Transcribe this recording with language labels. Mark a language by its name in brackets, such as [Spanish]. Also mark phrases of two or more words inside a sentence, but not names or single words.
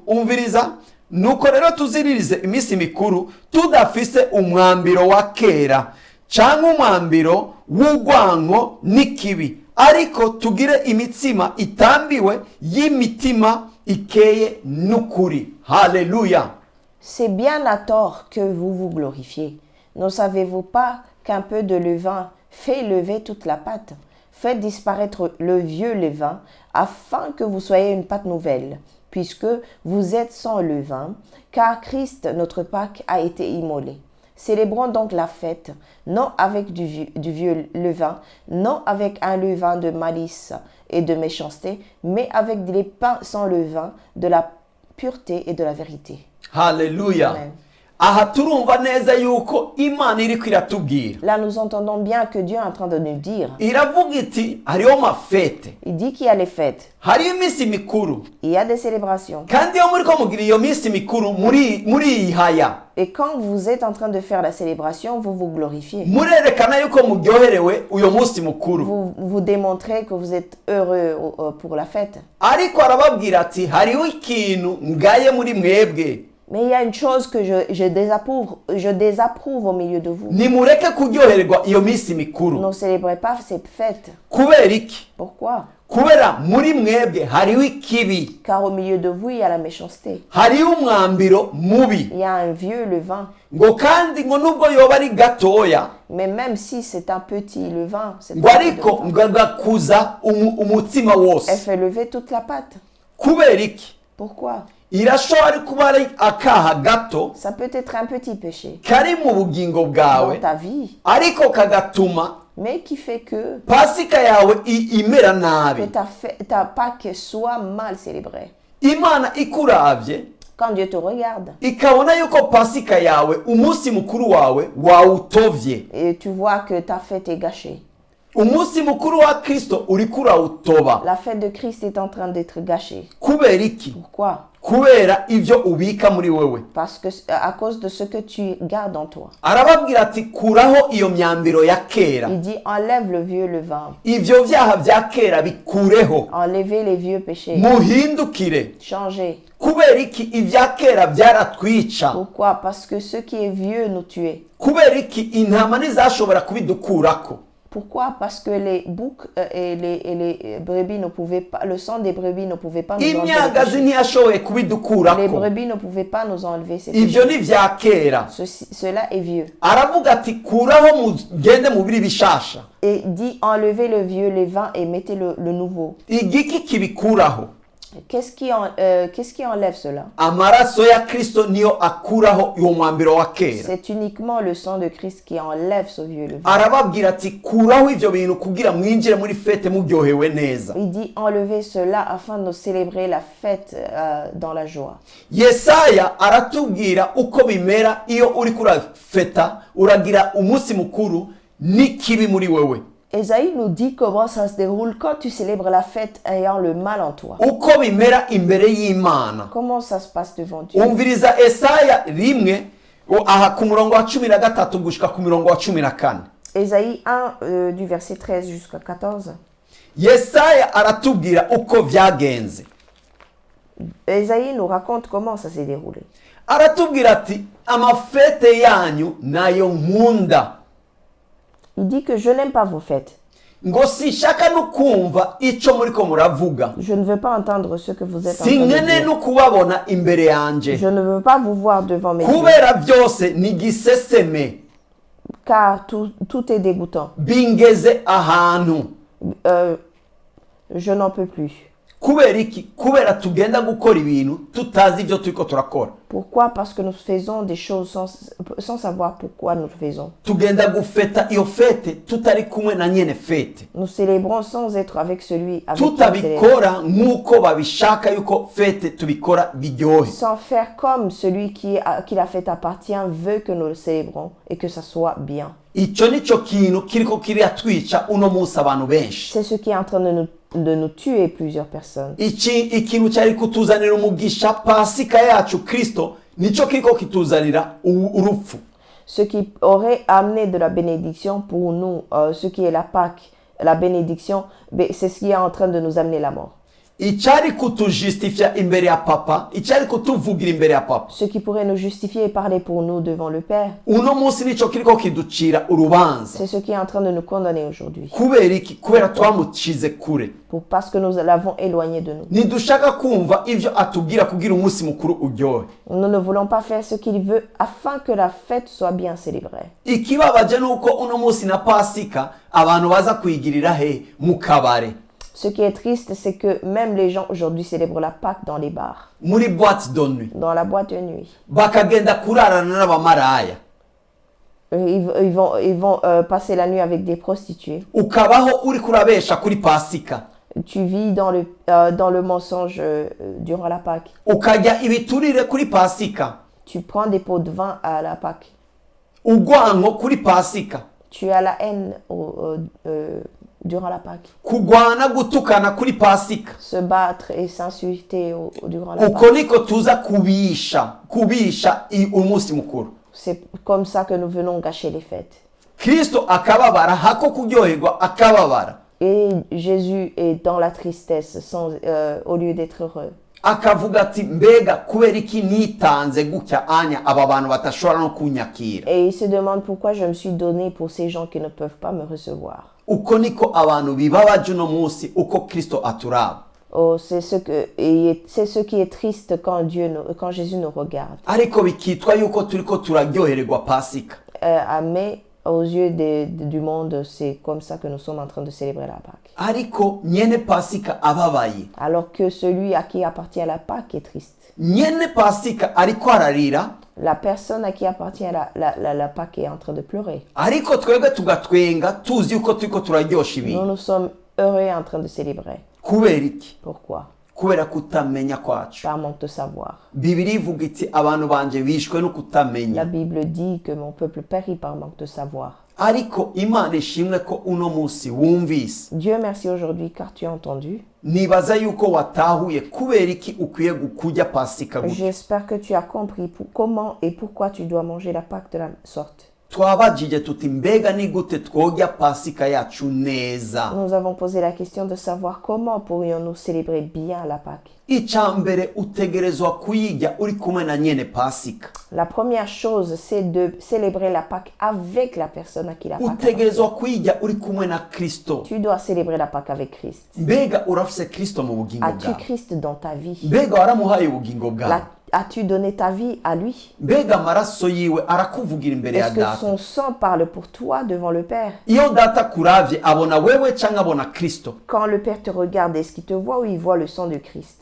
[Rundi] Umviriza, nuko rero tuziririze iminsi mikuru tudafise umwambiro wa kera cyangwa umwambiro w'urwango n'ikibi, ariko tugire imitsima itambiwe y'imitima ikeye n'ukuri. Haleluya. [French] c'est bien à tort que vous vous glorifiez. Ne savez-vous pas qu'un peu de levain fait lever toute la pâte? Faites disparaître le vieux levain afin que vous soyez une pâte nouvelle, puisque vous êtes sans levain, car Christ, notre Pâque, a été immolé. Célébrons donc la fête, non avec du vieux levain, non avec un levain de malice et de méchanceté, mais avec des pains sans levain, de la pureté et de la vérité. Haleluya. Amen. [Rundi] Aha turumva neza yuko Imana iriko iratubwira. [French] Là, nous entendons bien que Dieu est en train de nous dire. [Rundi] Iravuga iti hariho mafete, [French] Il dit qu'il y a les fêtes, [Rundi] hariho iminsi mikuru, [French] il y a des célébrations. [Rundi] kandi iyo muriko mugira iyo minsi mikuru muriyihaya, [French] Et quand vous êtes en train de faire la célébration, vous vous glorifiez. [Rundi] murerekana yuko muryoherewe uyo munsi mukuru. [French] Vous démontrez que vous êtes heureux pour la fête. [Rundi] Ariko arababwira ati hariho ikintu ngaye muri mwebwe, [French] Mais il y a une chose que je désapprouve au milieu de vous. [Rundi] nimureke kuryohererwa iyo minsi mikuru. [French] Ne célébrez pas ces fêtes. [Rundi] Kubera iki? [French] Pourquoi? [Rundi] Kubera muri mwebwe hariho ikibi, [French] Car au milieu de vous, il y a la méchanceté. [Rundi] hariho umwambiro mubi. [French] Il y a un vieux levain. [Rundi] Ngo kandi ngo nubwo yoba ari gatoya, [French] Mais même si c'est un petit levain, [Rundi] ngo ariko ngo agakuza umutsima [French] elle [Rundi] wose. [French] fait lever toute la pâte. [Rundi] Kubera iki? [French] Pourquoi? [Rundi] Irashobora kuba ari akaha gato [French] Ça peut être un petit péché [Rundi] kari mu bugingo [French] dans [Rundi] bwawe, [French] ta vie, [Rundi] ariko kagatuma [French] mais qui fait que [Rundi] pasika yawe imera nabi. [French] ta Pâque soit mal célébrée. [Rundi] Imana ikuravye [French] Quand Dieu te regarde [Rundi] ikabona yuko pasika yawe umunsi mukuru wawe wawutovye, [French] et tu vois que ta fête est gâchée, [Rundi] umunsi mukuru wa Kristo uriko urawutoba. [French] la fête de Christ est en train d'être gâchée. [Rundi] Kubera iki? [French] Pourquoi? [Rundi] Kubera ivyo ubika muri wewe. [French] Parce que à cause de ce que tu gardes en toi. [Rundi] Arababwira ati kuraho iyo myambiro ya kera, [French] Il dit enlève le vieux levain, [Rundi] ivyo vyaha vya kera bikureho, [French] enlevez les vieux péchés, [Rundi] muhindukire, [French] changez. [Rundi] kubera iki ibya kera byaratwica, [French] Pourquoi? Parce que ce qui est vieux nous tuait. [Rundi] kubera iki intama ntizashobora kubidukurako. [French] Pourquoi? Parce que les boucs et les brebis ne pouvaient pas, le sang des brebis ne pouvait pas nous enlever les [Rundi] Imyagazi [French] péchés. [Rundi] ntiyashoboye [French] Les [Rundi] kubidukurako. [French] brebis ne pouvaient pas nous enlever ces [Rundi] Ibyo [French] péchés. [Rundi] ni ibya kera. [French] Cela est vieux. [Rundi] Aravuga ati kuraho mugende mubiri bishasha. [French] Et dit enlevez le vieux levain et mettez le nouveau. [Rundi] Igiki kibikuraho? [French] Qu'est-ce qui enlève cela? [Rundi] Amaraso ya Kristo niyo akuraho uwo mwambiro wa kera. [French] C'est uniquement le sang de Christ qui enlève ce vieux levain. [Rundi] Arababwira ati kuraho ivyo bintu kugira mwinjire muri fete muryohewe neza. [French] Il dit enlevez cela afin de célébrer la fête dans la joie. [Rundi] Yesaya aratubwira uko bimera iyo uri kurafeta uragira umunsi mukuru n'ikibi muri wewe. [French] Ésaïe nous dit comment ça se déroule quand tu célèbres la fête ayant le mal en toi. [Rundi] Uko bimera imbere y'Imana. [French] Comment ça se passe devant Dieu? [Rundi] Umviriza Esaya rimwe aha ku murongo wa 13 gushika ku murongo wa 14. [French] Ésaïe 1 du verset 13 jusqu'à 14. [Rundi] Yesaya aratubwira uko vyagenze. [French] Ésaïe nous raconte comment ça s'est déroulé. [Rundi] Aratubwira ati amafete yanyu nayo nkunda. [French] Il dit que je n'aime pas vos fêtes. [Rundi] Ngo sishaka no kumva ico muriko muravuga. [French] Je ne veux pas entendre ce que vous êtes en train de [Rundi] Sinkene [French] dire. [Rundi] no kubabona imbere yanje. [French] Je ne veux pas vous voir devant mes yeux, [Rundi] Kubera byose ni giseseme. [French] car tout est dégoûtant. [Rundi] Bingeze ahantu. [French] Je n'en peux plus. [Rundi] Kubera iki? Kubera tugenda gukora ibintu tutazi ivyo turiko turakora. [French] Pourquoi? Parce que nous faisons des choses sans savoir pourquoi nous le faisons. [Rundi] Tugenda gufeta iyo fete tutari kumwe na nyene fete. [French] Nous célébrons sans être avec celui avec qui on célèbre. [Rundi] Tutabikora nk'uko babishaka yuko fete tubikora biryohe. [French] Sans faire comme celui qui la fête appartient veut que nous le célébrons et que ça soit bien. [Rundi] Ico nico kintu kiriko kiratwica uno munsi abantu benshi. [French] C'est ce qui est en train de nous tuer plusieurs personnes. [Rundi] Ikintu cyari kutuzanira umugisha Pasika yacu Kristo nico kiriko kituzanira urupfu. [French] Ce qui aurait amené de la bénédiction pour nous, ce qui est la Pâque, la bénédiction, c'est ce qui est en train de nous amener la mort. [Rundi] Icyari kutujustifia imbere ya papa, icyari kutuvugira imbere ya papa. [French] Ce qui pourrait nous justifier et parler pour nous devant le Père. [Rundi] Uno munsi nico kiriko kiducira urubanza. [French] C'est ce qui est en train de nous condamner aujourd'hui. [Rundi] Kubera iki? Kubera twamucize kure. [French] Parce que nous l'avons éloigné de nous. [Rundi] Nidushaka kumva ivyo atubwira kugira umunsi mukuru uryohe. [French] Nous ne voulons pas faire ce qu'il veut afin que la fête soit bien célébrée. [Rundi] Ikibabaje nuko uno munsi na Pasika abantu baza kuyigirira he mu kabare. [French] Ce qui est triste, c'est que même les gens aujourd'hui célèbrent la Pâque dans les bars, Muri boîte de nuit. dans la boîte de nuit. [Rundi] Bakagenda kurarana n'abamaraya. [French] Ils vont passer la nuit avec des prostituées. [Rundi] Ukabaho uri kurabesha kuri Pasika. [French] Tu vis dans le mensonge durant la Pâque. [Rundi] Ukajya ibiturire kuri Pasika. [French] Tu prends des pots de vin à la Pâque. [Rundi] Urwango kuri Pasika. [French] Tu as la haine durant la Pâque. [Rundi] Kugwana gutukana kuri Pasika. [French] Se battre et s'insulter durant la Pâque. [Rundi] Uko niko tuza kubisha umunsi mukuru. [French] C'est comme ça que nous venons gâcher les fêtes. [Rundi] Kristo akababara hako kuryoherwa akababara. [French] Et Jésus est dans la tristesse au lieu d'être heureux. [Rundi] Akavuga ati mbega kubera iki nitanze gutya anya aba bantu batashobora no kunyakira. [French] Et il se demande pourquoi je me suis donné pour ces gens qui ne peuvent pas me recevoir. [Rundi] Uko niko abantu bibabaje no munsi uko Kristo aturaba. [French] Oh, c'est ce qui est triste quand Jésus nous regarde. [Rundi] Ariko bikitwa yuko turiko turaryohererwa Pasika. [French] Mais aux yeux du monde, c'est comme ça que nous sommes en train de célébrer la Pâque. [Rundi] Ariko nyene Pasika ababaye. [French] Alors que celui à qui appartient la Pâque est triste. [Rundi] Nyene Pasika ariko ararira. [French] La personne à qui appartient la Pâque est en train de pleurer. [Rundi] Ariko twebwe tugatwenga tuzi yuko turiko turaryosha ibintu. [French] Nous sommes heureux en train de célébrer. [Rundi] Kubera iki? [French] Pourquoi? [Rundi] Kubera kutamenya kwacu. [French] Par manque de savoir. [Rundi] Bibiliya ivuga iti abantu banje bishwe no [French] La [Rundi] kutamenya. [French] Bible dit que mon peuple périt par manque de savoir. [Rundi] Ariko Imana ishimwe ko uno munsi wumvise. [French] Dieu merci aujourd'hui car tu as entendu. [Rundi] Nibaza yuko watahuye kubera iki ukwiye kurya Pasika gutya. [French] J'espère que tu as compris comment et pourquoi tu dois manger la Pâque de la sorte. [Rundi] twabajije tuti mbega ni gute twogya pasika yacu neza. [French] Nous avons posé la question de savoir comment pourrions-nous célébrer bien la Pâque. [Rundi] Icya mbere utegerezwa kuyijya uri kumwe na nyene pasika. [French] La première chose, c'est de célébrer la Pâque avec la personne à qui la Pâque [Rundi] Utegerezwa kuyijya uri kumwe na Kristo. [French] Tu dois célébrer la Pâque avec Christ. [Rundi] Mbega urafise Kristo mu bugingo [French] As-tu [Rundi] bwawe? [French] Christ dans ta vie? [Rundi] Mbega waramuhaye ubugingo bwawe? [French] As-tu donné ta vie à lui? [Rundi] Mbega amaraso yiwe arakuvugira imbere ya [French] Est-ce que [Rundi] data? [French] son sang parle pour toi devant le Père? [Rundi] Iyo data kuravye abona wewe canke abona Kristo? [French] Quand le Père te regarde, est-ce qu'il te voit ou il voit le sang de Christ?